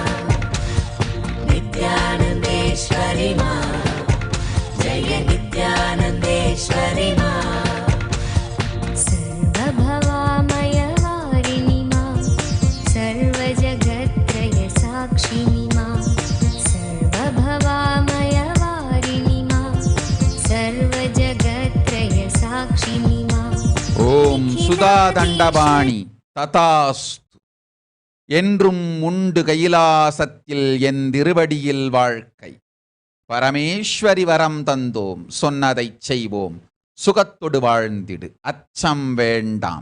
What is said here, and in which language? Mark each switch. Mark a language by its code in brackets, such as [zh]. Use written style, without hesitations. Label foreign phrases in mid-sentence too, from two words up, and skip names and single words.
[sa] नित्यानन्देश्वरि मा जय नित्यानन्देश्वरि मा सर्वभवामयवारिणि मा सर्वजगत्त्रय साक्षिणि मा सर्वभवामयवारिणि मा सर्वजगत्त्रय साक्षिणि मा [ta] ஓம். சுதா தண்டபாணி ததாஸ்து. என்றும் உண்டு கைலாசத்தில் என் திருவடியில் வாழ்க்கை. பரமேஸ்வரி வரம் தந்தோம், சொன்னதைச் செய்வோம், சுகத்தொடு வாழ்ந்திடு, அச்சம் வேண்டாம்.